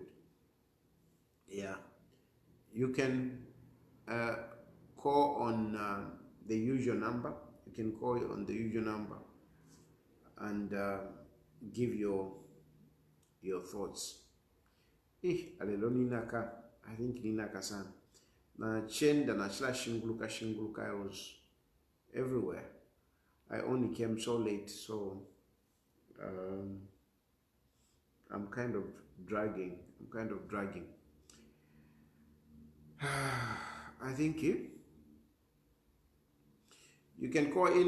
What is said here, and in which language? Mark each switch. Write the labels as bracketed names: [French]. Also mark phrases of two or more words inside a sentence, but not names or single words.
[English] Yeah, you can call on the usual number. You can call on the usual number and give your thoughts. [Bemba] Alelo ninaka, [English] I think [Bemba] ninaka san. Na chenda na chila shinguluka. [English] I was everywhere. I only came so late, so I'm kind of dragging. I think you can call in.